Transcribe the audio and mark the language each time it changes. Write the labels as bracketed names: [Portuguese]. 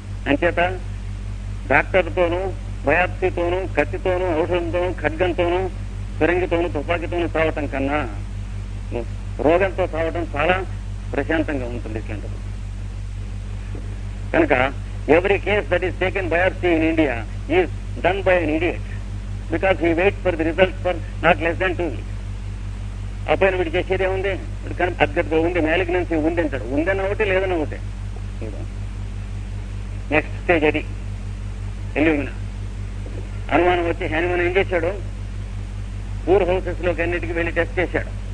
[Telugu] అంచేత డాక్టర్తోనూ బయాప్సీతోనూ కత్తితోనూ ఔషధంతోనూ ఖడ్గంతోనూ ఫిరంగితోనూ తుపాకీతోనూ చావటం కన్నా రోగంతో చావటం చాలా ప్రశాంతంగా ఉంటుంది ఇట్లాంటిది. కనుక [English] every case that is taken biopsy in India is done by an idiot because he waits for the results for not less than 2 weeks. [Telugu] అప్పుడు వీడు చేసేదే ఉంది, కానీ అద్గతగా ఉంది, మ్యాలిగ్నెన్సీ ఉంది అంటాడు. ఉందన్న ఒకటి లేదన్న ఒకటి. నెక్స్ట్ స్టేజ్ అది ఎల్యూమినా. అనుమానం వచ్చి హ్యానిమన్ ఏం చేశాడు, పూర్ హౌసెస్ లోకి అన్నిటికీ వెళ్ళి టెస్ట్ చేశాడు.